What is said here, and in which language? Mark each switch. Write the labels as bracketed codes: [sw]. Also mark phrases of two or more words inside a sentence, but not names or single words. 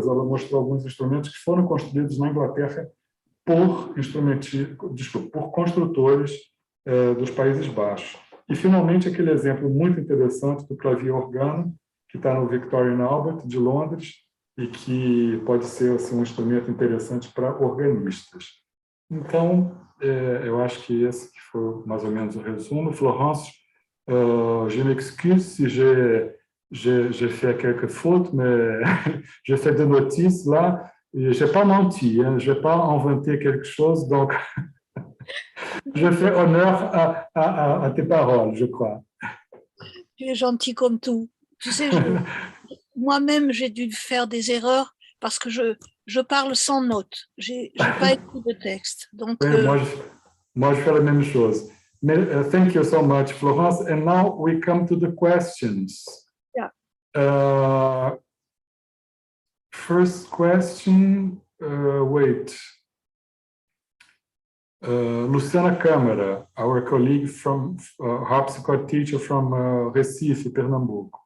[pt] Ela mostrou alguns instrumentos que foram construídos na Inglaterra por construtores dos Países Baixos. E, finalmente, aquele exemplo muito interessante do clavier organo, que está no Victoria Albert, de Londres, e que pode ser assim, um instrumento interessante para organistas. Então, eu acho que esse que foi mais ou menos o resumo. [fr] Florence, je m'excuse si j'ai fait quelques fautes, mais j'ai fait des notices là. Je n'ai pas menti, hein, je n'ai pas inventé quelque chose, donc je fais honneur à tes paroles, je crois. Tu es gentil comme tout. Tu sais, moi-même, j'ai dû faire des erreurs parce que je parle sans notes. Je n'ai pas écrit de texte. Donc, oui, moi, je fais la même chose. Mais, [en] thank you so much, Florence. And now we come to the questions. Yeah. First question, wait. Luciana Câmara, our colleague from harpsichord teacher from Recife, Pernambuco.